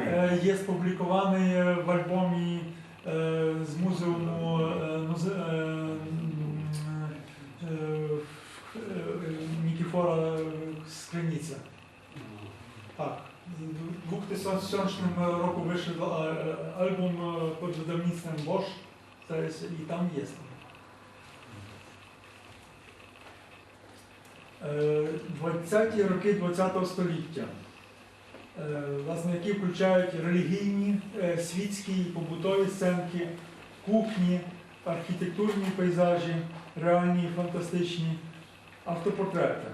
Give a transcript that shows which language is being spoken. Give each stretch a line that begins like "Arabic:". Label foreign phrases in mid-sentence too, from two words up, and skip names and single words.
Polish: Jest publikowany w albumie z Muzeum Nikifora Skrynica. Tak. W 2000 roku wyszedł album pod wydawnictwem Bosch, to jest, i tam jest.
Ukrainian: 20-ті роки ХХ століття, власне, які включають релігійні, світські і побутові сценки, кухні, архітектурні пейзажі, реальні і фантастичні, автопортрети.